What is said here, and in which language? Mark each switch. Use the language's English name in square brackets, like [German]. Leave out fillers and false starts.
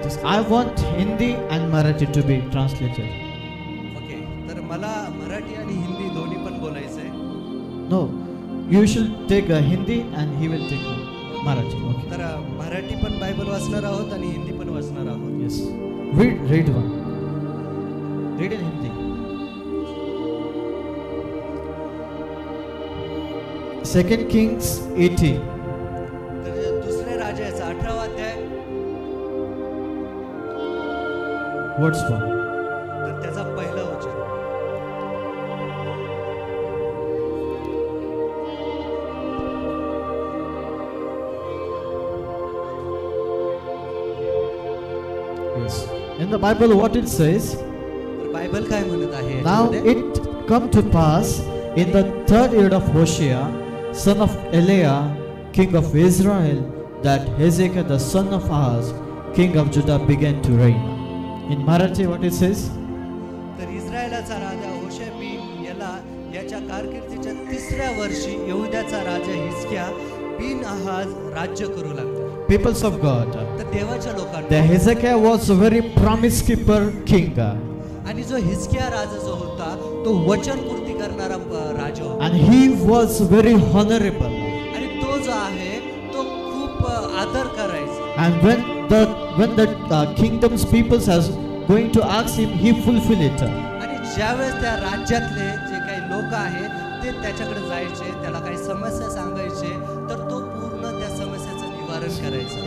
[English] I want Hindi and Marathi to be translated. [Marathi] Okay, तर मला मराठी आणि हिंदी दोन्ही पण बोलायचं आहे. [English] No, you should take Hindi and he will take Marathi. Okay. [Marathi] तर मराठी पण बायबल वाचणार आहोत आणि हिंदी पण वाचणार आहोत. [English] Yes. Read one. Read in Hindi. 2 Kings 18. [Marathi] तर दुसरे राजाचा 18 अध्याय. [English] What's one? [Marathi] तर त्याचा पहिला वचन. [English] Yes. In the Bible, what it says? [Marathi] तर बायबल काय म्हणत आहे? [English] Now it come to pass in the 3rd year of Hoshea, son of Eliah, king of Israel, that Hezekiah the son of Ahaz, king of Judah, began to reign. In Marathi, what it says? [Marathi] तर इस्रायलाचा राजा होशे बिन याला याच्या कारकिर्दीच्या 3ऱ्या वर्षी यहुद्याचा राजा हिजकिया बिन आहाज राज्य करू लागला. [English] Peoples of God, [Marathi] तर देवाच्या लोकांना [English] the Hezekiah was a very promise keeper king, [Marathi] आणि जो हिजकिया राजा जो होता तो वचन पूर्ती करणारा राजा होता. [English] and he was very honorable. [Marathi] आणि तो जो आहे तो खूप आदर करायचा. [English] And when the kingdom's peoples has going to ask him, he fulfill it. [Marathi] आणि ज्यावेळेस त्या राज्यातले जे काही लोक आहेत ते त्याच्याकडे जायचे, त्याला काही समस्या सांगायचे, तर तो पूर्ण त्या समस्याचं निवारण करायचा.